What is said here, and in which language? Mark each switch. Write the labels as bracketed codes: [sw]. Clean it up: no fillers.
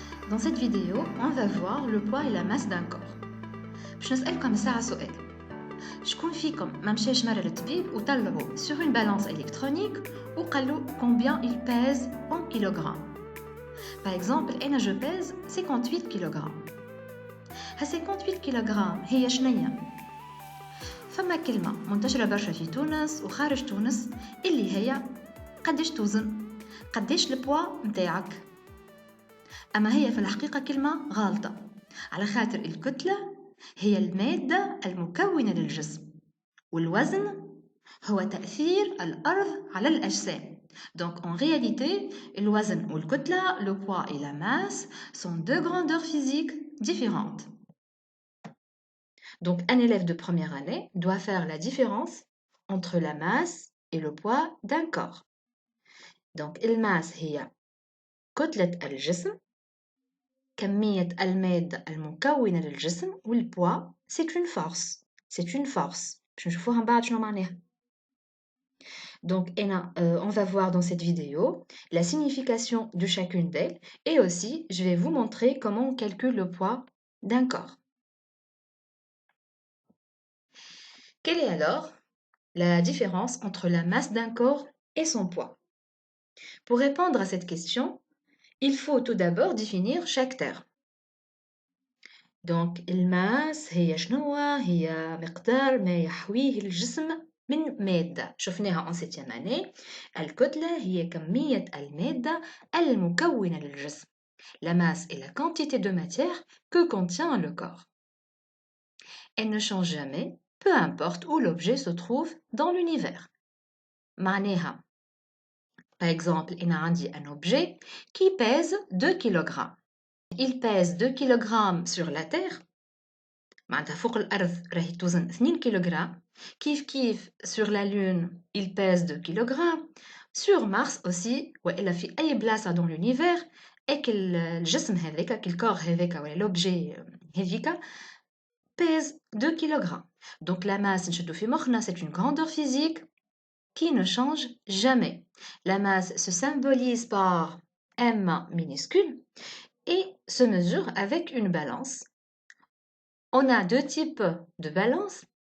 [fr] Dans cette vidéo, on va voir le poids et la masse d'un corps. [ar] باش نسألكم ساعة سؤال. شكون فيكم ما مشاش مرة للطبيب وطلعوا [fr] sur une balance électronique [ar] وقالوا [fr] combien il pèse en kilogrammes. Par exemple, [ar] أنا [fr] je pèse 58 kg. [ar] ها 58 kg هي شنية؟ فما كلمة منتشرة برشا في تونس وخارج تونس اللي هي قداش توزن؟ قداش البوا متاعك؟ أما هي في الحقيقة كلمة غالطة على خاطر الكتلة هي المادة المكونة للجسم والوزن هو تأثير الأرض على الأجسام. [fr] Donc en réalité, [ar] الوزن والكتلة, [fr] le poids et la masse sont deux grandeurs physiques différentes. Donc un élève de première année doit faire la différence entre la masse et le poids d'un corps. [ar] Donc الماس هي كتلة الجسم كمية المادة المكونة للجسم والبوا [fr] c'est une force. C'est une force. [ar] باش نشوفوها من بعد شنو معناها. [fr] Donc on va voir dans cette vidéo la signification de chacune d'elles et aussi je vais vous montrer comment on calcule le poids d'un corps. Quelle est alors la différence entre la masse d'un corps et son poids? Pour répondre à cette question, il faut tout d'abord définir chaque terme. [ar] Donc الماس هي شنو هي مقدار ما يحويه الجسم من مادة شفناها [fr] en 7e année. [ar] الكتلة هي كمية المادة المكونة للجسم. [fr] La masse est la quantité de matière que contient le corps. Elle ne change jamais, peu importe où l'objet se trouve dans l'univers. [ar] معناها [fr] par exemple [ar] أنا عندي [fr] un objet qui pèse 2 kg. Il pèse 2 kg sur la terre. [ar] معناتها فوق الأرض راهي توزن 2 كيلوغرام كيف [fr] sur la lune il pèse 2 kg sur Mars aussi [ar] وإلا في أي بلاصة [fr] dans l'univers [ar] الجسم هذاك الكور هذاك ولا l'objet هذيك [fr] pèse 2 kg. Donc la masse [ar] نشدو في مخنا [fr] c'est une grandeur physique qui ne change jamais. La masse se symbolise par M minuscule et se mesure avec une balance. On a deux types de balance.